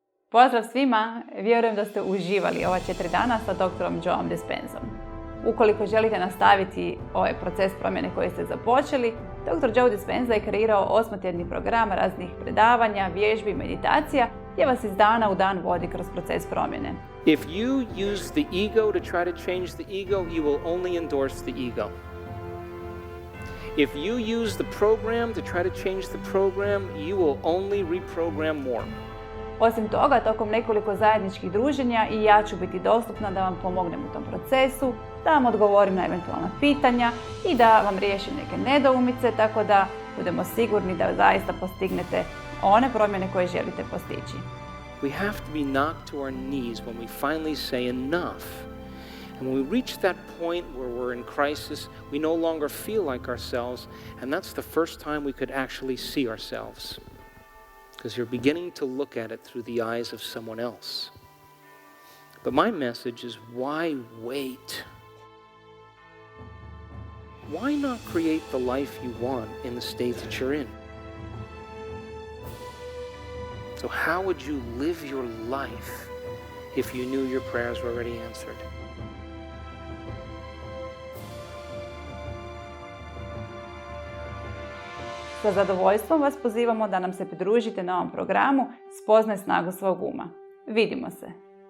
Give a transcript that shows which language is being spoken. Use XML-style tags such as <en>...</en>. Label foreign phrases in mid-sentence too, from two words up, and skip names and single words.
<hr>Pozdrav svima, vjerujem da ste uživali ova 4 dana sa doktorom Joeom Dispenzom. Ukoliko želite nastaviti ovaj proces promjene koji ste započeli, dr. Joe Dispenza je kreirao 8-tjedni program raznih predavanja, vježbi i meditacija gdje vas iz dana u dan vodi kroz proces promjene.</hr> <en>If you use the ego to try to change the ego, you will only endorse the ego. If you use the program to try to change the program, you will only reprogram more.</en> <hr>Osim toga, tokom nekoliko zajedničkih druženja i ja ću biti dostupna da vam pomognem u tom procesu, da vam odgovorim na eventualna pitanja i da vam riješim neke nedoumice, tako da budemo sigurni da zaista postignete one promjene koje želite postići.</hr> <en>We have to be knocked to our knees when we finally say enough. And when we reach that point where we're in crisis, we no longer feel like ourselves, and that's the first time we could actually see ourselves. Because you're beginning to look at it through the eyes of someone else. But my message is, why wait? Why not create the life you want in the state that you're in? So how would you live your life if you knew your prayers were already answered?</en> <hr>Sa zadovoljstvom vas pozivamo da nam se pridružite na ovom programu Spoznaj snagu svog uma. Vidimo se!</hr>